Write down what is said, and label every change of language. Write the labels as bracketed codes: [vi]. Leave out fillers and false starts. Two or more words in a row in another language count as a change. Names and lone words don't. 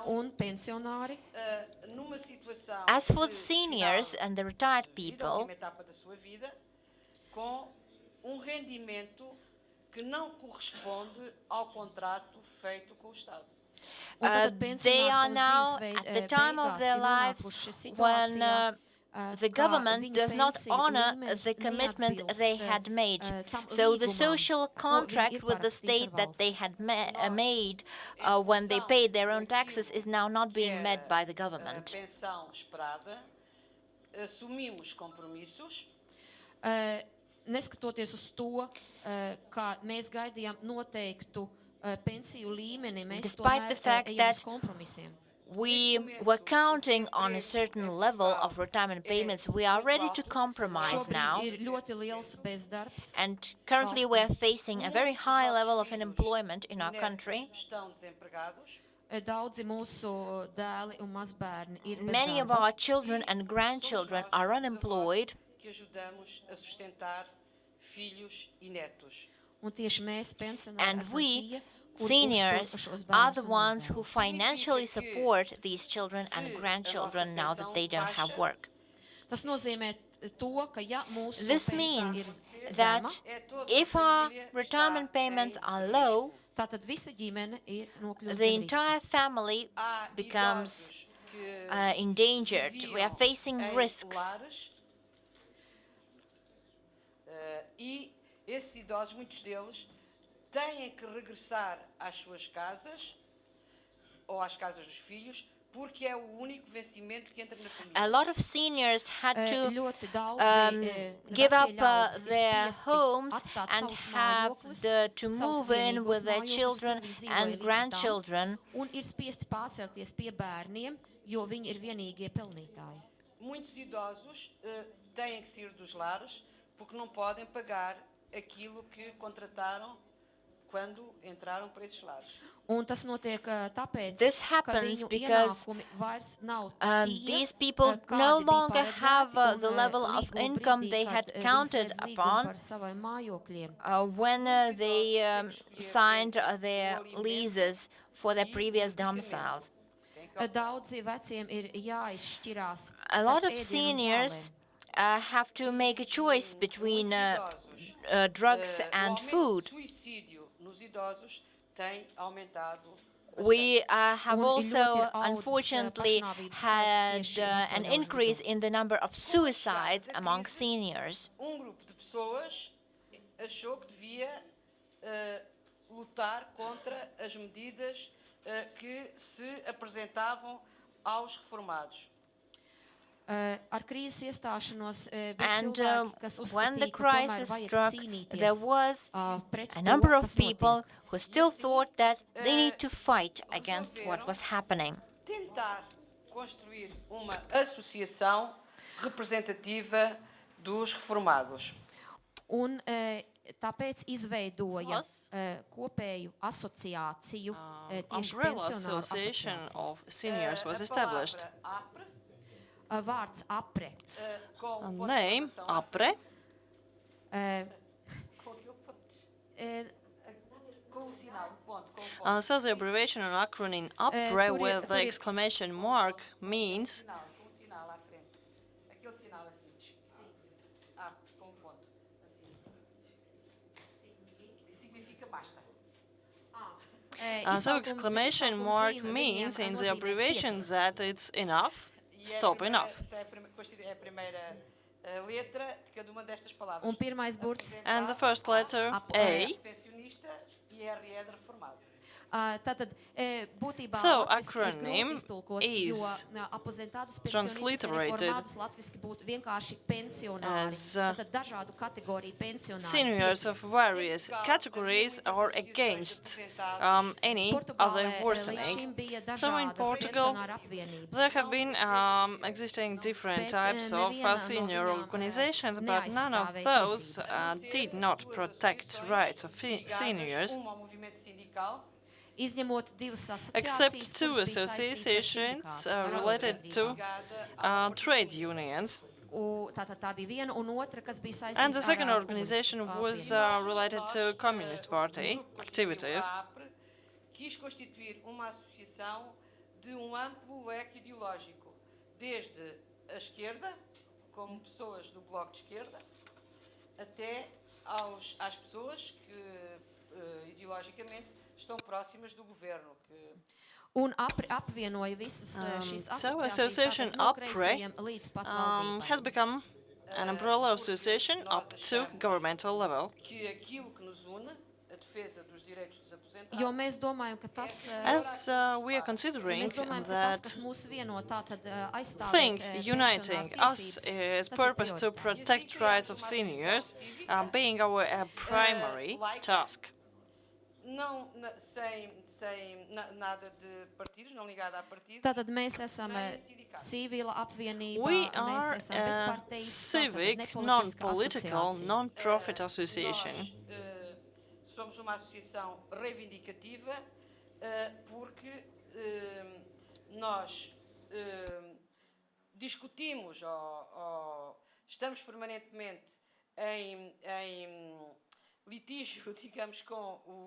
[lv] Un pensionāri [pt] numa situação [en] As for [pt] de [en] the seniors [pt] final [en] and the retired [pt] da [en] people, [pt] última etapa da sua vida, com rendimento que não corresponde ao contrato feito com o Estado. [lv] Un tad [en] they are [lv] pensionāri savas [en] now [lv] dzīves [en] at the time of their lives when the government does not honor the commitment they had made. So the social contract with the state that they had made when they paid their own taxes is now not being met by the government. [pt] Pensão esperada, assumimos compromissos. [lv] Neskatoties uz to, kā mēs gaidījām noteiktu pensiju līmeni, mēs [en] Despite the fact [lv] ejam [en] that [lv] uz kompromisiem. [en] We were counting on a certain level of retirement payments. We are ready to compromise now. [lv] Šobrīd ir ļoti liels bezdarbs. [en] And currently we are facing a very high level of unemployment in our country. [pt] Estão desempregados. [lv] Daudzi mūsu dēli un mazbērni ir bez [en] Many of [lv] darba. [en] our children and grandchildren are unemployed, [pt] Que ajudamos a sustentar filhos e netos. [lv] Un tieši mēs, pensionāri, [en] and [lv] esam [en] we, [lv] tie, kur [en] seniors, [lv] uztur šos [en] are [lv] bērnus [en] the [lv] un [en] ones who [lv] mazbērnus. [en] financially support these children and grandchildren now that they don't have work. [lv] Tas nozīmē to, ka ja mūsu [en] This [lv] pensija [en] means [lv] ir [en] that [lv] zema, [en] if our retirement payments are low, [lv] tātad visa ģimene ir nokļuvusi [en] the [lv] zem riska. [en] entire family [pt] Há [en] becomes [pt] idosos que [en] endangered. We are [pt] viviam [en] facing [pt] em [en] risks. [pt] lares, e esses idosos, muitos deles, têm que regressar às suas casas ou às casas dos filhos, porque é o único vencimento que entra na família. [en] A lot of seniors had to [lv] Ļoti daudzi [en] give [lv] vecie [en] up [lv] ļaudis ir [en] their [lv] spiesti [en] homes [lv] atstāt [en] and [lv] savus [en] have [lv] mājokļus, [en] to [lv] savus [en] move in [lv] vienīgos [en] with their [lv] mājokļus, [en] children [lv] kur viņi dzīvoja [en] and [lv] līdz tam, [en] grandchildren. [lv] Un ir spiesti pārcelties pie bērniem, jo viņi ir vienīgie pelnītāji. [pt] Muitos idosos têm que sair dos lares porque não podem pagar aquilo que contrataram quando entraram para esses lares. [lv] Un tas notiek tāpēc, [en] This [lv] ka [en] happens [lv] viņu [en] because, [lv] ienākumi vairs nav [en] These people no [lv] kādi bija [en] longer [lv] paredzēti, [en] have [lv] un, [en] the level of [lv] līguma [en] income [lv] brīdī, [en] they [lv] kad, [en] had [lv] viņi [en] counted [lv] slēdz līgumu [en] upon [lv] par saviem mājokļiem. [en] when they signed their leases for their previous domiciles. [lv] Daudzi veciem ir jāizšķirās [en] A lot [lv] starp [en] of [lv] ēdienu un [en] seniors [lv] zālēm. [en] have to make a choice between [pt] Muitos [en] drugs [pt] idosos, [en] and [pt] o aumento [en] food. [pt] do suicídio nos idosos tem aumentado. [en] We have [lv] Un ir [en] also, [lv] ļoti ir audzis, [en] unfortunately, [lv] pašnāvības skaits [en] had [lv] tieši veco [en] an [lv] ļaužu [en] increase [lv] vidū. [en] in the number of suicides among seniors. [pt] Grupo de pessoas achou que devia lutar contra as medidas que se apresentavam aos reformados. [lv] Ar krīzes iestāšanos bija [en] And [lv] cilvēki, kas [en] when the [lv] uzskatīja, ka tomēr [en] crisis [lv] vajag [en] struck, there [lv] cīnīties [en] was [lv] pret [en] a [lv] to, [en] number of [lv] kas [en] people [lv] notiek. [en] who still thought that they need to fight against what was happening. [pt] Tentar construir uma associação representativa dos reformados. [lv] Un tāpēc izveidoja [en] Plus, [lv] kopēju asociāciju tieši [en] Umbrella [lv] pensionāru [en] Association [lv] asociāciju. [en] of Seniors was [pt] A [en] established. [pt] palavra APRE, [lv] Vārds apre. [pt] com [en] A [pt] ponto de [en] name, [pt] exclamação à [en] APRE, [pt] frente, com aquilo que vamos- com o sinal, ponto, com o ponto. [en] so the abbreviation or acronym [lv] tur [en] APRE [lv] ir- [en] with [lv] tur [en] the [lv] ir- [en] exclamation mark means [pt] Sinal, com o sinal à frente. Aquele sinal assim. Com um ponto. Assim. E significa basta. [en] so exclamation mark means in the abbreviation that it's enough, [pt] E [en] stop, enough. [pt] É a primeira letra de cada uma destas palavras. [lv] Un pirmais burts. [en] And the first letter, A. [pt] Pensionista e RE de reformado. [lv] Tātad, būtībā [en] So, [lv] latviski ir [en] acronym [lv] grūti iztulkot, [en] is [lv] jo aposentātus pensionistus [en] transliterated [lv] reformādus latviski būtu vienkārši pensionāri. [en] as, [lv] Tātad dažādu kategoriju pensionāri. [en] Seniors of various categories are against any other [lv] Portugālē līdz [en] worsening. [lv] šim bija [en] So in [lv] dažādas [en] Portugal, [lv] pensionāru apvienības. [en] there have been existing different [lv] Bet, [en] types of [lv] neviena no [en] senior [lv] viņām, [en] organizations, but none of [lv] neaizstāvēja [en] those [lv] tiesības. [en] did not protect rights of seniors, [pt] Uma ao movimento sindical [lv] Izņemot divas asociācijas, [en] except two [lv] kuras bija saistītas ar [en] associations [lv] sindikātu, ar [en] related to [lv] arotbiedrībām. [en] trade unions. [lv] Tātad tā bija viena, un otra, kas bija saistīta [en] And the second [lv] ar [en] organization [lv] komunistu [en] was [lv] apvienību. [en] related to Communist Party activities. [pt] A APRE quis constituir uma associação de amplo leque ideológico, desde a esquerda, como pessoas do Bloco de Esquerda, até às pessoas que ideologicamente estão próximas do governo. [lv] Un apvienoja visas šīs [en] So [lv] asociācijas, [en] association [lv] tātad no [en] APRE [lv] kreisajiem līdz pat valdībai. [en] has become an umbrella association up to governmental level. [pt] Que aquilo que nos une, a defesa dos direitos dos aposentados, [lv] Jo mēs domājam, ka tas, [en] As we are considering [lv] mēs domājam, ka tas, [en] that [lv] kas mūs vieno, tātad aizstāvēt [en] thing [lv] pensionāru [en] uniting us [lv] tiesības, [en] is [lv] tas ir [en] purpose to [lv] prioritāte. [en] protect rights of seniors being our primary task. [pt] não sem nada de partidos, não ligada a partidos. [lv] Tātad mēs esam [pt] nem sindicatos. [lv] civila apvienība, [en] We [lv] mēs [en] are [lv] esam [en] a [lv] bezparteiska, [en] civic, [lv] nepolitiska [en] non-political, [lv] asociācija. [en] non-profit association. [pt] Nós somos uma associação reivindicativa porque nós discutimos ou estamos permanentemente em litígio, digamos, com o